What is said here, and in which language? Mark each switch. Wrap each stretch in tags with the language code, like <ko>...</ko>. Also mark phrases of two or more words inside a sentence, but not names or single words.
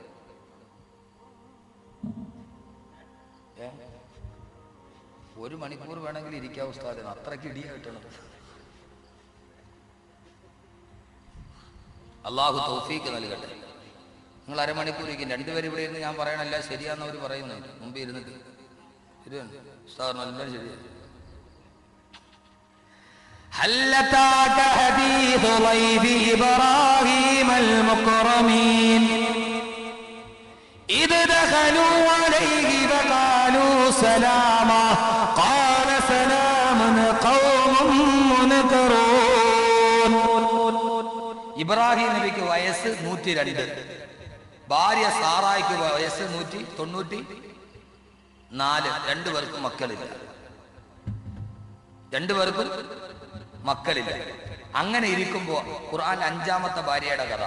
<ml>1 മണിക്കൂർ വേണമെങ്കിൽ ഇരിക്കാം ഉസ്താദേ, അത്രയ്ക്ക് ഇടിയായിട്ടാണ്. അള്ളാഹു തൗഫീഖ് നൽകട്ടെ. നിങ്ങൾ അരമണിക്കൂർ ഇരിക്കും. 2 പേര് ഇവിടെ ഇരുന്ന് ഞാൻ പറയണല്ല ശരിയാന്നവർ പറയുന്നുണ്ട്. മുമ്പ് ഇരുന്നിട്ട് ഉസ്താദ് നല്ല ശരിയാണ്.</ml> <ar>هل أتاك حديث ضيف إبراهيم المكرمين إذ دخلوا عليه فقالوا سلاما قال سلام قوم منكرون.</ar> <ml>ഇബ്രാഹിം നബിക്ക് വയസ്സ് 102, ഭാര്യ സാറായിക്ക് വയസ്സ് 194. 2 പേർക്കും മക്കളില്ല. 2 പേർക്കും മക്കളില്ല. അങ്ങനെ ഇരിക്കുമ്പോ ഖുർആൻ 5ാമത്തെ ഭാര്യയുടെ കഥ.</ml>